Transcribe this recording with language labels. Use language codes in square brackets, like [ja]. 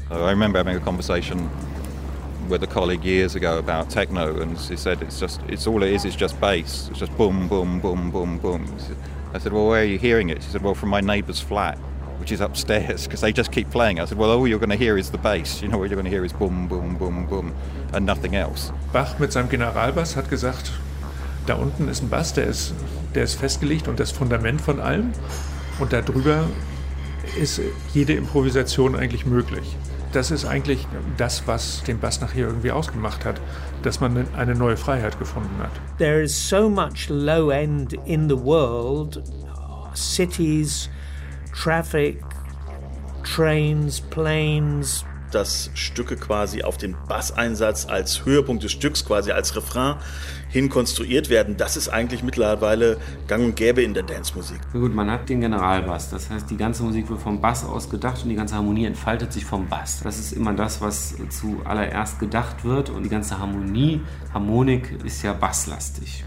[en] I remember having a conversation with a colleague years ago about techno, and he said it's just bass. It's just boom, boom, boom, boom, boom. I said, well, where are you hearing it? She said, well, from my neighbor's flat, which is upstairs, because they just keep playing. I said, well, all you're going to hear is the bass. You know, what you're going to hear is boom, boom, boom, boom, and nothing else. [de] Bach mit seinem Generalbass hat gesagt, da unten ist ein Bass, der ist festgelegt und das Fundament von allem. Und darüber ist jede Improvisation eigentlich möglich. Das ist eigentlich das, was den Bass nachher irgendwie ausgemacht hat, dass man eine neue Freiheit gefunden hat. [en] There is so much low end in the world, cities, traffic, trains, planes. [de] Dass Stücke quasi auf den Basseinsatz als Höhepunkt des Stücks, quasi als Refrain, hin konstruiert werden, das ist eigentlich mittlerweile gang und gäbe in der Dance-Musik. Na gut, man hat den Generalbass, das heißt, die ganze Musik wird vom Bass aus gedacht und die ganze Harmonie entfaltet sich vom Bass. Das ist immer das, was zuallererst gedacht wird, und die ganze Harmonik ist ja basslastig.